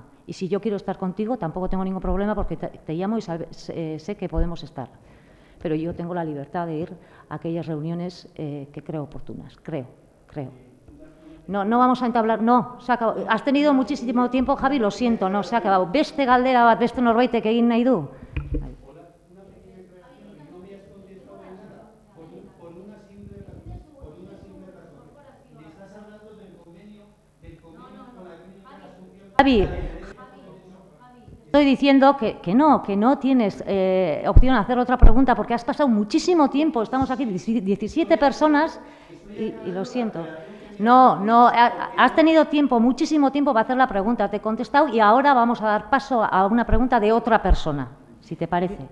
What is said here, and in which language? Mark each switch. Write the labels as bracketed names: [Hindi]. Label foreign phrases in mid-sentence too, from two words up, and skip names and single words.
[Spanish] Y si yo quiero estar contigo, tampoco tengo ningún problema porque te llamo y sé que podemos estar. Pero yo tengo la libertad de ir a aquellas reuniones que creo oportunas, creo. No vamos a entablar, no, se ha acabado. Has tenido muchísimo tiempo, Javi, lo siento, no, se ha acabado. [Basque] Beste galdera bat, beste norbaite egin nahi du. [Spanish] Javi, estoy diciendo que no tienes opción a hacer otra pregunta porque has pasado muchísimo tiempo, estamos aquí 17 personas y lo siento. No, has tenido tiempo, muchísimo tiempo para hacer la pregunta, te he contestado y ahora vamos a dar paso a una pregunta de otra persona, si te parece.